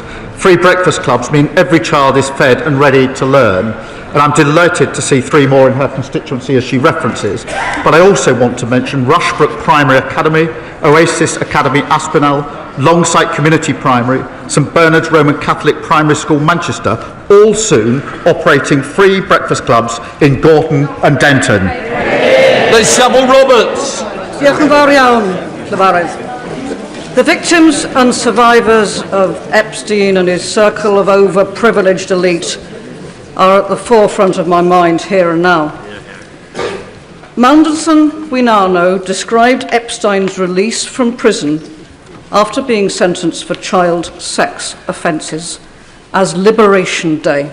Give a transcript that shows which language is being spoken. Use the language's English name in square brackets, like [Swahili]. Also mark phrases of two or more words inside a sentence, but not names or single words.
[English] Free breakfast clubs mean every child is fed and ready to learn, and I'm delighted to see 3 more in her constituency as she references. But I also want to mention Rushbrook Primary Academy, Oasis Academy Aspinall, Longsight Community Primary, St Bernard's Roman Catholic Primary School Manchester, all soon operating free breakfast clubs in Gorton and Denton. Liz Saville-Roberts. [Welsh] Diolch yn fawr iawn, Llefarydd. [English] The victims and survivors of Epstein and his circle of overprivileged elite are at the forefront of my mind here and now. Mandelson, we now know, described Epstein's release from prison after being sentenced for child sex offences as Liberation Day.